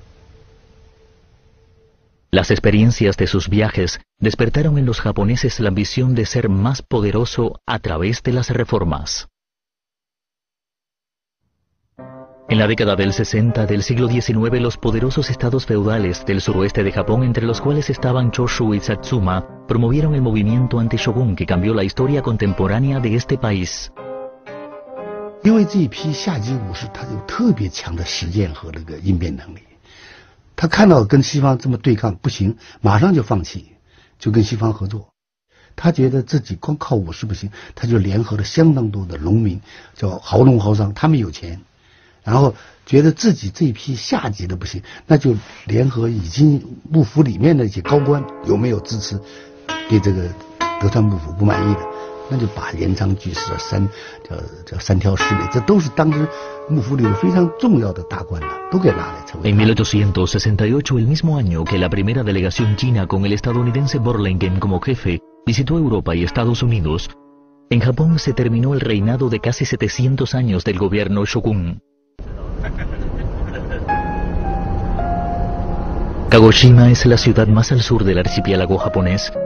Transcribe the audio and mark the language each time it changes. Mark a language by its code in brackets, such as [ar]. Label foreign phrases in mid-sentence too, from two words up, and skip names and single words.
[es] Las experiencias de sus viajes despertaron en los japoneses la ambición de ser más poderoso a través de las reformas. En la década del 60 del siglo XIX, los poderosos estados feudales del suroeste de Japón, entre los cuales estaban Chōshū y Satsuma, promovieron el movimiento anti-shogun que cambió la historia contemporánea de este país. [zh] 因为这一批下级武士，他有特别强的实践和那个应变能力。他看到跟西方这么对抗不行，马上就放弃，就跟西方合作。他觉得自己光靠武士不行，他就联合了相当多的农民，叫豪农豪商，他们有钱，然后觉得自己这一批下级的不行，那就联合已经幕府里面的一些高官，有没有支持对这个德川幕府不满意的，那就把镰仓居士啊、叫三条侍卫，这都是当时幕府里有非常重要的大官了，都给拉来成为。 [es] En 1868, el mismo año que la primera delegación china con el estadounidense Burlingame como jefe visitó Europa y Estados Unidos, en Japón se terminó el reinado de casi 700 años del gobierno shogun. Kagoshima es la ciudad más al sur del archipiélago japonés.